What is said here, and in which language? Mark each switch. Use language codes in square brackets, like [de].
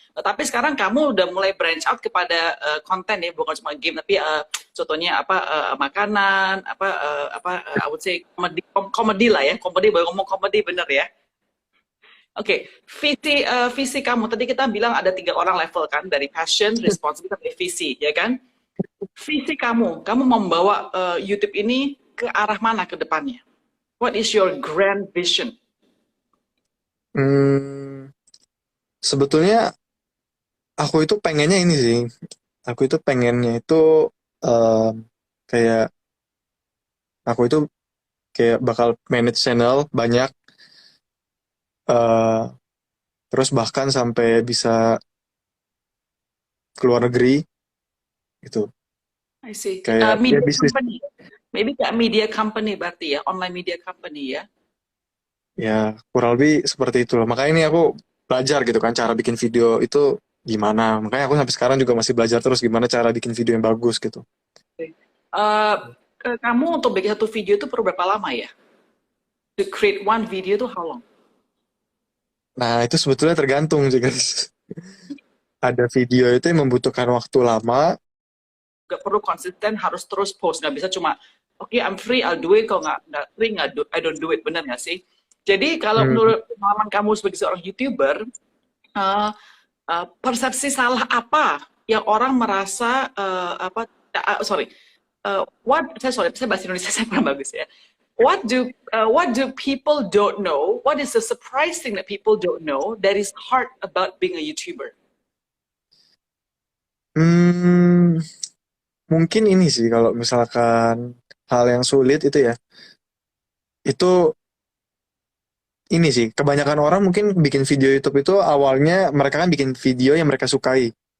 [id] Tapi sekarang kamu udah mulai [en] branch out [id] kepada konten ya, bukan cuma game, tapi contohnya apa makanan, [en] I would say [id] komedi lah ya, komedi baru ngomong komedi bener ya. Oke, visi kamu tadi kita bilang ada 3 orang level kan dari passion, responsibility, visi, ya kan? Visi kamu membawa YouTube ini ke arah mana ke depannya? [en] What is your grand vision? [id] Hmm, sebetulnya aku itu pengennya ini sih. Aku itu pengennya itu em, kayak aku itu kayak bakal manage channel banyak, eh, terus bahkan sampai bisa keluar negeri gitu. [en] I see. [id] Kayak ya [en] Media [id] bisnis. [en] company. Maybe [id] kayak [en] media company [id] berarti ya, [en] online media company ya. [id] Ya, kurang lebih seperti itu loh. Makanya ini aku belajar gitu kan, cara bikin video itu gimana. Makanya aku sampai sekarang juga masih belajar terus gimana cara bikin video yang bagus gitu. Uh, Kamu untuk bikin satu video itu perlu berapa lama ya? [en] To create one video [id] itu [en] how long? [id] Nah, itu sebetulnya tergantung sih guys. Ada video itu yang membutuhkan waktu lama. Gak perlu konsisten, harus terus post. Nggak bisa cuma, oke, [en] I'm free, I'll do it. [id] Kalau nggak free, [en] I don't do it. [id] Bener nggak sih? Jadi kalau Hmm, menurut pengalaman kamu sebagai seorang YouTuber, uh, persepsi salah apa yang orang merasa [en] sorry, [id] saya bahasa Indonesia saya kurang bagus ya. [en] What do people don't know? What is the surprise thing that people don't know that is hard about being a YouTuber? [id] hmm, mungkin ini sih kalau misalkan hal yang sulit itu ya. Itu ini sih, kebanyakan orang mungkin bikin video YouTube itu awalnya mereka kan bikin video yang mereka sukai.